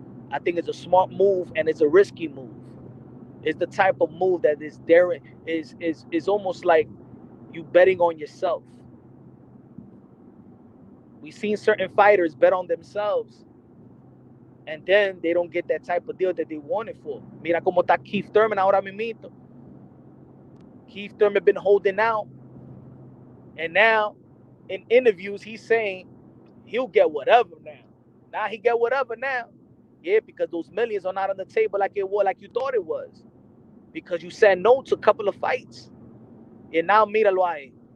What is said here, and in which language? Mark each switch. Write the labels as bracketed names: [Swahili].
[English] I think it's a smart move and it's a risky move. It's the type of move that is almost like you betting on yourself. We've seen certain fighters bet on themselves and then they don't get that type of deal that they wanted for. [Spanish] Mira como está Keith Thurman ahora mismo. [English] Keith Thurman been holding out, and now in interviews he's saying he'll get whatever now. Now he get whatever now. Yeah, because those millions are not on the table like it was, like you thought it was. Because you said no to a couple of fights. And now [Spanish] míralo ahí.